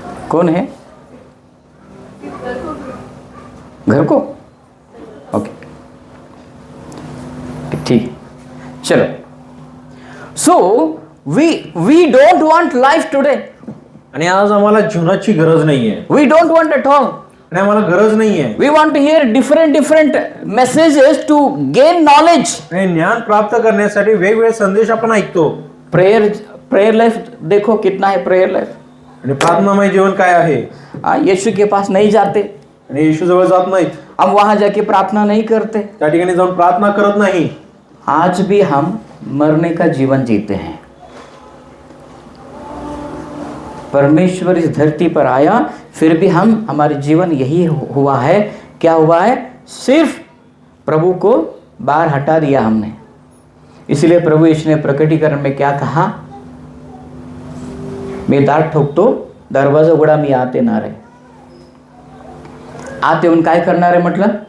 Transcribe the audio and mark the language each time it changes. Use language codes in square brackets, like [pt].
[hi] कौन है? घर को? ओके, ठीक, चलो। [en] So we don't want life today. [mr] आणि आज आम्हाला जीवनाची गरज नाहीये, [en] We don't want at all. [mr] आणि आम्हाला गरज नाहीये। [en] We want to hear different messages to gain knowledge. [mr] आणि ज्ञान प्राप्त करण्यासाठी वेगवेगळे संदेश आपण ऐकतो। [hi] प्रेयर लाइफ देखो कितना है, प्रेयर लाइफ। [mr] आणि प्रार्थनामय जीवन काय आहे? [hi] यीशु के पास नहीं जाते, [mr] आणि येशू जवळ जात नाहीत, [hi] हम वहां जाके प्रार्थना नहीं करते, [mr] त्या ठिकाणी जाऊन प्रार्थना करत नाही। [hi] आज भी हम मरने का जीवन जीते हैं। परमेश्वर इस धरती पर आया, फिर भी हमारे जीवन यही हुआ है। क्या हुआ है? सिर्फ प्रभु को बाहर हटा दिया हमने। इसलिए प्रभु यीशु ने प्रकटीकरण में क्या कहा? [mr] मैं दार ठोकतो, दरवाजा उघडा, मी आत येणार आहे। आत येऊन काय करणार आहे म्हटलं?